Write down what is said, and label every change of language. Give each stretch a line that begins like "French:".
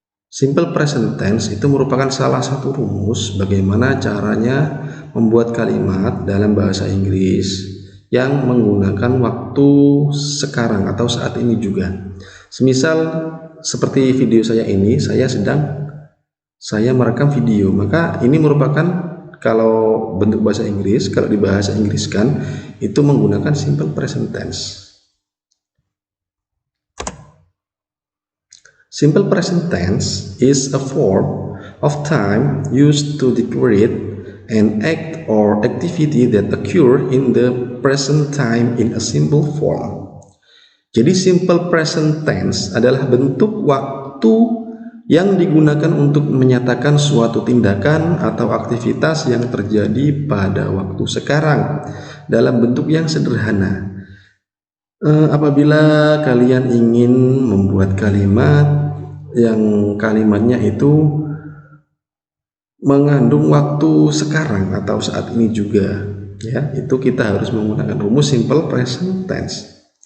Indonesian: Simple present tense itu merupakan salah satu rumus bagaimana caranya membuat kalimat dalam bahasa Inggris yang menggunakan waktu sekarang atau saat ini juga. Semisal seperti video saya ini, saya merekam video, maka ini merupakan, kalau bentuk bahasa Inggris, kalau dibahasa Inggriskan itu menggunakan simple present tense.
English: Simple present tense is a form of time used to declare an act or activity that occur in the present time in a simple form.
Indonesian: Jadi simple present tense adalah bentuk waktu yang digunakan untuk menyatakan suatu tindakan atau aktivitas yang terjadi pada waktu sekarang dalam bentuk yang sederhana. Apabila kalian ingin membuat kalimat yang kalimatnya itu mengandung waktu sekarang atau saat ini juga ya, itu kita harus menggunakan rumus simple present tense.